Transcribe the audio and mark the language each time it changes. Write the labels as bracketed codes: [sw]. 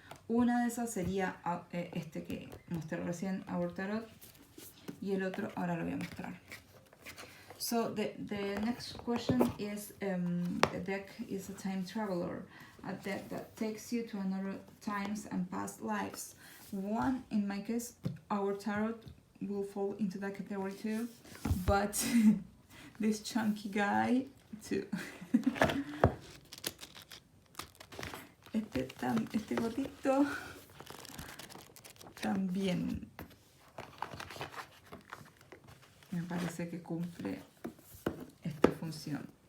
[es] Una de esas sería este que mostré recién, Our Tarot, y el otro ahora lo voy a mostrar. [en] So the next question is, the deck is a time traveler, a deck that takes you to another times and past lives. One, in my case, Our Tarot will fall into that category too, but this chunky guy too. [es] Este gotito también me parece que cumple esta función.